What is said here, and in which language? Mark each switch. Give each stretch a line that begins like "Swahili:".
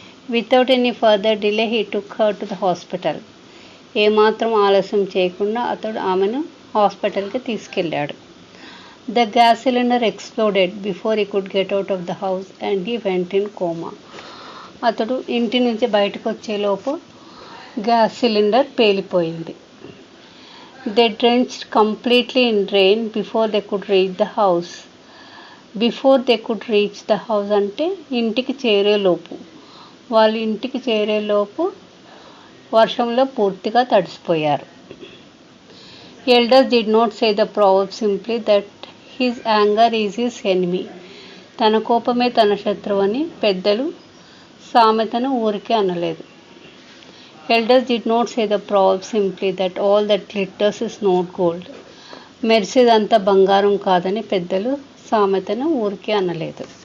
English: Without any further delay he took her to the hospital.
Telugu: ఏమాత్రం ఆలస్యం చేయకుండా అతడు ఆమెను హాస్పిటల్కి తీసుకెళ్ళాడు.
English: The gas cylinder exploded before he could get out of the house and he went in coma.
Telugu: అతడు ఇంటి నుంచి బయటకు వచ్చేలోపు gas cylinder పేలిపోయింది.
English: They drenched completely in rain before they could reach the house. Before they could reach the house
Telugu: అంటే ఇంటికి చేరేలోపు. వాళ్ళు ఇంటికి చేరేలోపు వర్షంలో పూర్తిగా తడిసిపోయారు.
English: Elders did not say the proverb simply that his anger is his enemy.
Telugu: తన కోపమే తన శత్రువు అని పెద్దలు సామెతను ఊరికే అనలేదు.
English: Elders did not say the proverb simply that all that glitters is not gold.
Telugu: మెరిసేదంతా బంగారం కాదని పెద్దలు సామెతను ఊరికే అనలేదు.